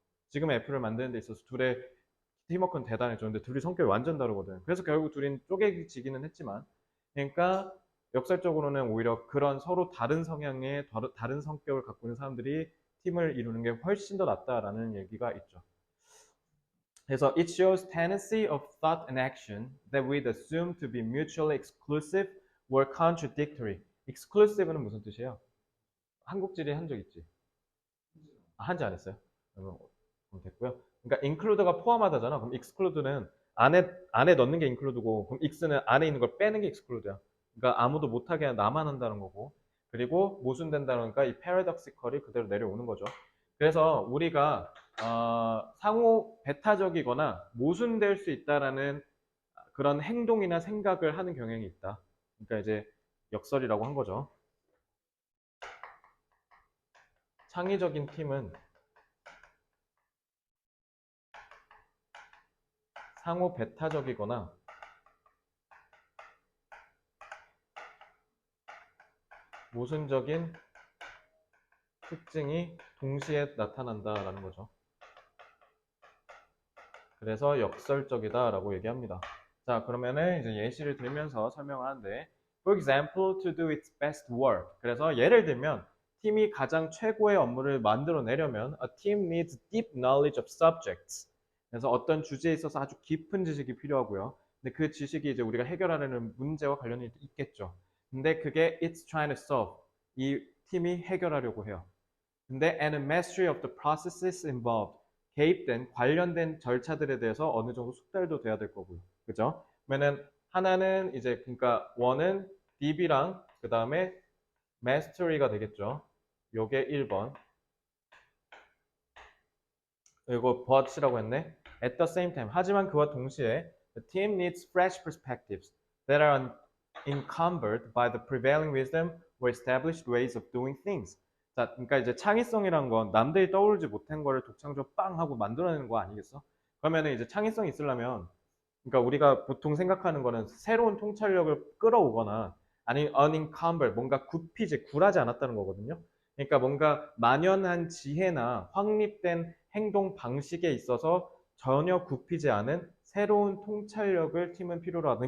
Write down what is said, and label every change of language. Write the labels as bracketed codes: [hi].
[ko] 지금 애플을 만드는 데 있어서 둘의 팀워크는 대단했죠. 근데 둘이 성격이 완전 다르거든. 그래서 결국 둘이 쪼개지기는 했지만, 그러니까 역설적으로는 오히려 그런 서로 다른 성향의 다른 성격을 갖고 있는 사람들이 팀을 이루는 게 훨씬 더 낫다라는 얘기가 있죠. 그래서 [en] it shows tendency of thought and action that we'd assume to be mutually exclusive or contradictory. [ko] exclusive는 무슨 뜻이에요? 한국지리 한 적 있지? 한지 안 했어요? 그럼 됐고요. 그러니까 include가 포함하다잖아. 그럼 exclude는 안에 넣는 게 include고, 그럼 x는 안에 있는 걸 빼는 게 exclude야. 그러니까 아무도 못하게 나만 한다는 거고, 그리고 모순된다는 거니까 이 paradoxical이 그대로 내려오는 거죠. 그래서 우리가 상호 배타적이거나 모순될 수 있다라는 그런 행동이나 생각을 하는 경향이 있다. 그러니까 이제 역설이라고 한 거죠. 창의적인 팀은 상호 배타적이거나 모순적인 특징이 동시에 나타난다라는 거죠. 그래서 역설적이다라고 얘기합니다. 자, 그러면은 이제 예시를 들면서 설명하는데, [en] for example, to do its best work. [ko] 그래서 예를 들면 팀이 가장 최고의 업무를 만들어내려면 [en] a team needs deep knowledge of subjects. [ko] 그래서 어떤 주제에 있어서 아주 깊은 지식이 필요하고요. 근데 그 지식이 이제 우리가 해결하려는 문제와 관련이 있겠죠. 근데 그게 [en] it's trying to solve. [ko] 이 팀이 해결하려고 해요. 근데 [en] and mastery of the processes involved. [ko] 개입된 관련된 절차들에 대해서 어느 정도 숙달도 돼야 될 거고요. 그죠? 그러면은 하나는 이제 그러니까 원은 DB랑 그 다음에 mastery가 되겠죠. 요게 1번. 그리고 but이라고 했네. [en] At the same time. [ko] 하지만 그와 동시에 [en] the team needs fresh perspectives that are encumbered by the prevailing wisdom or established ways of doing things. [ko] 자, 그러니까 이제 창의성이란 건 남들이 떠오르지 못한 거를 독창적으로 빵 하고 만들어내는 거 아니겠어? 그러면은 이제 창의성이 있으려면 그러니까 우리가 보통 생각하는 거는 새로운 통찰력을 끌어오거나 아니면 unencumbered 뭔가 굽히지 굴하지 않았다는 거거든요. 그러니까 뭔가 만연한 지혜나 확립된 행동 방식에 있어서 전혀 굽히지 않은 새로운 통찰력을 팀은 필요로 하는.